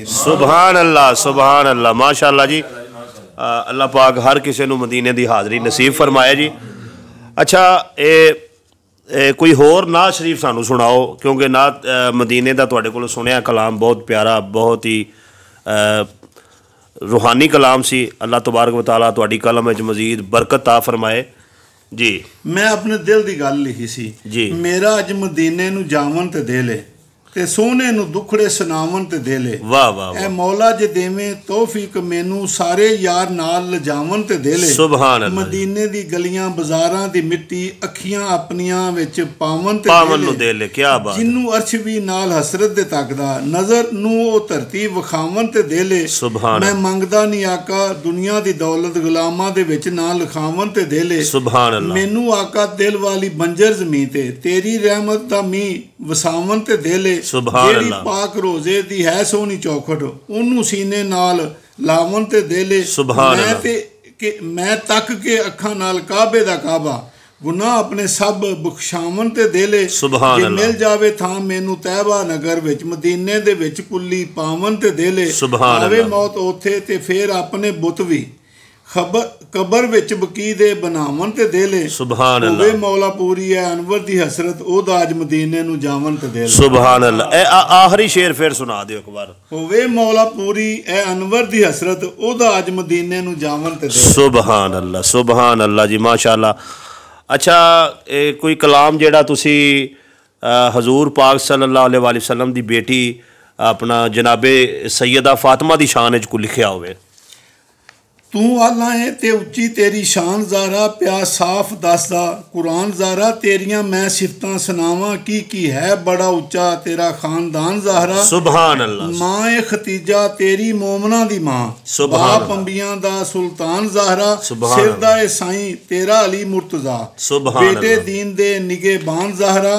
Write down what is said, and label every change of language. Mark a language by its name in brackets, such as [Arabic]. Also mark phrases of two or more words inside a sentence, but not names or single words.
[Arabic] سبحان الله ما شاء الله ਜੀ। [Punjabi] ਅੱਲਾ ਪਾਕ ਹਰ ਕਿਸੇ ਨੂੰ ਮਦੀਨੇ ਦੀ ਹਾਜ਼ਰੀ ਨਸੀਬ ਫਰਮਾਏ ਜੀ। ਅੱਛਾ ਇਹ ਕੋਈ ਹੋਰ ਨਾਤ ਸ਼ਰੀਫ ਸਾਨੂੰ ਸੁਣਾਓ ਕਿਉਂਕਿ ਨਾਤ ਮਦੀਨੇ ਦਾ ਤੁਹਾਡੇ ਕੋਲੋਂ ਸੁਣਿਆ ਕਲਾਮ ਬਹੁਤ ਪਿਆਰਾ ਬਹੁਤ ਹੀ ਰੂਹਾਨੀ ਕਲਾਮ ਸੀ। [Arabic] الله تبارك وتعالى [Punjabi] ਤੁਹਾਡੀ ਕਲਮ ਵਿੱਚ ਮਜ਼ੀਦ ਬਰਕਤ ਤਾਂ ਫ਼ਰਮਾਏ ਜੀ। ਮੈਂ ਅਪਨੇ ਦਿਲ ਕੀ ਗੱਲ ਲਿਖੀ ਸੀ ਜੀ ਮੇਰਾ ਅੱਜ ਮਦੀਨੇ ਨੂੰ ਜਾਵਣ ਤੇ ਦੇ ਲੈ ਤੇ ਸੋਨੇ ਨੂੰ ਦੁਖੜੇ ਸੁਣਾਵਣ ਤੇ ਦੇ ਲੈ ਵਾਹ ਵਾਹ ਏ ਮੌਲਾ ਜੇ ਦੇਵੇ ਤੌਫ਼ੀਕ ਮੈਨੂੰ ਸਾਰੇ ਯਾਰ ਨਾਲ ਲਜਾਵਣ ਤੇ ਦੇ ਲੈ [Arabic] سبحان الله. [Punjabi] ਮਦੀਨੇ ਦੀ ਗਲੀਆਂ ਬਾਜ਼ਾਰਾਂ ਦੀ ਮਿੱਟੀ ਅੱਖੀਆਂ ਆਪਣੀਆਂ ਵਿੱਚ ਪਾਵਣ ਤੇ ਦੇ ਲੈ ਕਿਆ ਬਾਤ ਜਿਨ੍ਹੂੰ ਅਰਸ਼ ਭੀ ਨਾਲ ਹਸਰਤ ਦੇ ਤੱਕਦਾ ਨਜ਼ਰ ਨੂੰ ਓ ਧਰਤੀ ਵਿਖਾਵਣ ਤੇ ਦੇ ਲੈ ਸੁਭਾਨ। ਮੈਂ ਮੰਗਦਾ ਨਹੀਂ ਆਕਾ ਦੁਨੀਆ ਦੀ ਦੌਲਤ ਗ਼ੁਲਾਮਾਂ ਦੇ ਵਿੱਚ ਨਾ ਲਿਖਾਵਣ ਤੇ ਦੇ ਲੈ [Arabic] سبحان الله. [Punjabi] ਮੈਨੂੰ ਆਕਾ ਦਿਲ ਵਾਲੀ ਬੰਜਰ ਜ਼ਮੀਨ ਤੇ ਤੇਰੀ ਰਹਿਮਤ ਦਾ ਮੀਂਹ ਵਸਾਵਣ ਤੇ ਦੇ ਲੈ ਜਿਹੜੀ ਪਾਕ ਰੋਜ਼ੇ ਦੀ ਹੈ ਸੋਹਣੀ ਚੌਖਟ ਉਹਨੂੰ ਸੀਨੇ ਨਾਲ ਲਾਵਣ ਤੇ ਦੇ ਲੈ ਮੈਂ ਤੇ ਕਿ ਮੈਂ ਤੱਕ ਕੇ ਅੱਖਾਂ ਨਾਲ ਕਾਬੇ ਦਾ ਕਾਬਾ ਗੁਨਾਹ ਆਪਣੇ ਸਭ ਬਖਸ਼ਾਵਣ ਤੇ ਦੇ ਲੈ ਜੇ ਮਿਲ ਜਾਵੇ ਥਾਂ ਮੈਨੂੰ ਤੈਬਾ ਨਗਰ ਵਿੱਚ ਮਦੀਨੇ ਦੇ ਵਿੱਚ ਕੁੱਲੀ ਪਾਵਨ ਤੇ ਦੇ ਲੈ ਆਵੇ ਮੌਤ ਉੱਥੇ ਤੇ ਫੇਰ ਆਪਣੇ ਬੁੱਤ ਵੀ ਕਬਰ ਵਿੱਚ ਬਕੀ ਦੇ ਬਣਾਵਣ ਤੇ ਦੇ ਲੈ [Arabic] سبحان الله. [Punjabi] ਵੇ ਮੌਲਾ ਪੂਰੀ ਹੈ ਅਨਵਰ ਦੀ ਹਸਰਤ ਓਦਾ ਅੱਜ ਮਦੀਨੇ ਨੂੰ ਜਾਵਣ ਤੇ ਦੇ ਲੈ [Arabic] سبحان الله. [Punjabi] ਏ ਆਖ਼ਰੀ ਸ਼ੇਰ ਫਿਰ ਸੁਣਾ ਦਿਓ ਏਕ ਬਾਰ। ਵੇ ਮੌਲਾ ਪੂਰੀ ਏ ਅਨਵਰ ਦੀ ਹਸਰਤ ਓਦਾ ਅੱਜ ਮਦੀਨੇ ਨੂੰ ਜਾਵਣ ਤੇ ਦੇ [Arabic] سبحان الله [Punjabi] जी माशाअल्लाह। ਅੱਛਾ ਕੋਈ ਕਲਾਮ ਜਿਹੜਾ ਤੁਸੀਂ ਹਜ਼ੂਰ ਪਾਕ [Arabic] صلى الله عليه وسلم [Punjabi] ਦੀ ਬੇਟੀ ਅਪਨਾ ਜਨਾਬੇ ਸੱਯਦਾ ਫ਼ਾਤਿਮਾ ਦੀ ਸ਼ਾਨ ਚ ਕੋ ਲਿਖਿਆ ਹੋਵੇ। ਤੂੰ ਆਲਾ ਹੈ ਤੇ ਉੱਚੀ ਤੇਰੀ ਸ਼ਾਨ ਜ਼ਾਰਾ, ਪਿਆ ਸਾਫ਼ ਦੱਸਦਾ ਕੁਰਾਨ ਜ਼ਾਰਾ, ਤੇਰੀਆਂ ਮੈਂ ਸਿਫਤਾਂ ਸੁਣਾਵਾਂ ਕੀ ਹੈ ਬੜਾ ਉੱਚਾ ਤੇਰਾ ਖਾਨਦਾਨ ਜ਼ਾਹਰਾ। [Arabic] سبحان الله. [Punjabi] ਮਾਂ ਏ ਖਤੀਜਾ ਤੇਰੀ ਮੋਮਨਾ ਦੀ ਮਾਂ, ਬਾਪ ਅੰਬੀਆਂ ਦਾ ਸੁਲਤਾਨ ਜ਼ਾਹਰਾ, ਸਿਰ ਦਾ ਏ ਸਾਈਂ ਤੇਰਾ ਅਲੀ ਮੁਰਤਜ਼ਾ, ਬੇਟੇ ਦੀਨ ਦੇ ਨਿਗਹਿਬਾਨ ਜ਼ਾਹਰਾ।